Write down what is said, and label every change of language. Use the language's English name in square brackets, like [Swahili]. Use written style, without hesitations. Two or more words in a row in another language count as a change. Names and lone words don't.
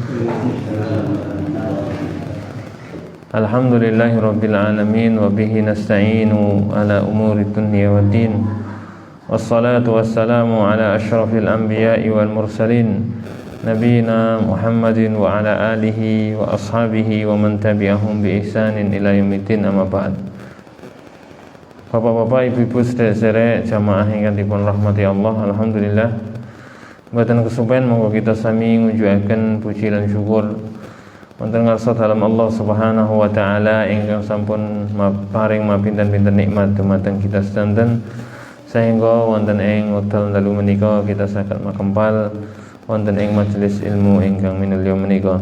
[Arabic] الحمد لله رب العالمين وبه نستعين على أمور الدنيا والدين. والصلاة والسلام على أشرف الأنبياء والمرسلين نبينا محمد وعلى آله وأصحابه ومن تبعهم بإحسان إلى يوم الدين، أما بعد. [Javanese] Bapak-bapak, ibu-ibu, sedherek jamaah ingkang dipun rahmati Allah, alhamdulillah mboten kesupen monggo kita sami ngujuaken puji lan syukur wonten ngarsa dalem Allah [Arabic] سبحانه وتعالى [Javanese] ingkang sampun paring mapinten-pinten nikmat dumateng kita sedanten sehingga wonten ing wekdal dalu menika kita saged makempal wonten ing majelis ilmu ingkang minulya menika.